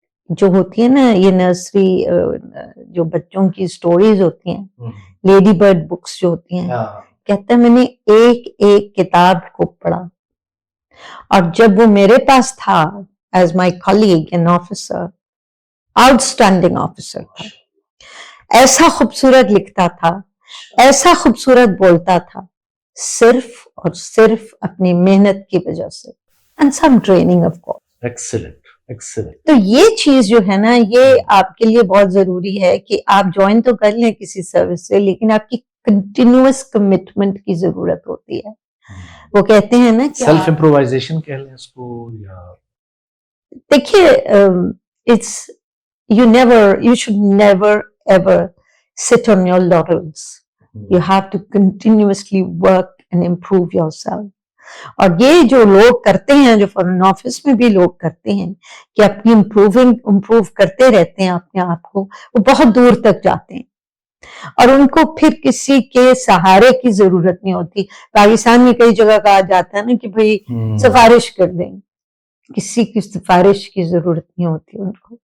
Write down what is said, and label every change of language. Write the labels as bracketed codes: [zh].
[ur] جو ہوتی ہے نا, یہ نرسری جو بچوں کی سٹوریز ہوتی ہیں, لیڈی برڈ بکس جو ہوتی ہیں, کہتا ہے میں نے ایک کتاب کو پڑھا, اور جب وہ میرے پاس تھا [en] as my colleague and officer, [ur] out standing officer تھا, ایسا خوبصورت لکھتا تھا, ایسا خوبصورت بولتا تھا, صرف اور صرف اپنی محنت کی وجہ سے, [en] and some training of course. Excellent, Excellent. [ur] تو یہ چیز جو ہے نا یہ آپ کے لیے بہت ضروری ہے کہ آپ جوائن تو کر لیں کسی سروس سے لیکن آپ کی کنٹینیوس کمٹمنٹ کی ضرورت ہوتی ہے. وہ کہتے ہیں نا کہ سیلف امپرووائزیشن کہہ لیں اس کو یا دیکھیے [en] It's you should never ever sit on your laurels. You have to continuously work and improve yourself. [ur] اور یہ جو لوگ کرتے ہیں جو فارن آفس میں بھی لوگ کرتے ہیں کہ اپنی امپروو کرتے رہتے ہیں اپنے آپ کو وہ بہت دور تک جاتے ہیں اور ان کو پھر کسی کے سہارے کی ضرورت نہیں ہوتی. پاکستان میں کئی جگہ کہا جاتا ہے نا کہ بھائی سفارش کر دیں, کسی کی سفارش کی ضرورت نہیں ہوتی ان کو.